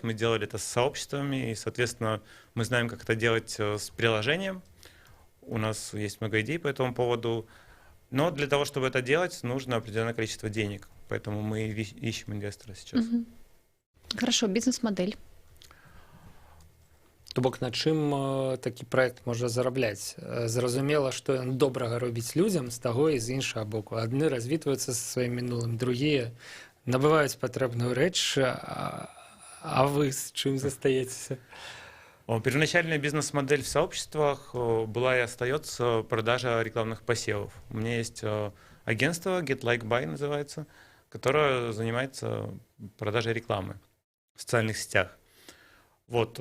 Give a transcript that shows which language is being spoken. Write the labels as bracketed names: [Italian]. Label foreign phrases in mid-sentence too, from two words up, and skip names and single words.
[Russian] Мы делали это с сообществами, и, соответственно, мы знаем, как это делать с приложением. У нас есть много идей по этому поводу. Но для того, чтобы это делать, нужно определенное количество денег. Поэтому мы ищем инвестора сейчас. Хорошо, бизнес-модель. [Belarusian] То бок, на чым такі праект можа зарабляць? Зразумела, што ён добрага робіць людзям з таго і з іншага боку. Адны развітваюцца са сваім мінулым, другія набываюць патрэбную рэч, а вы з чым застаецеся? [Russian] Первоначальная бизнес-модель в сообществах была и остается продажа рекламных посевов. У меня есть агентство Get Like Buy называется, которое занимается продажей рекламы в социальных сетях. Вот.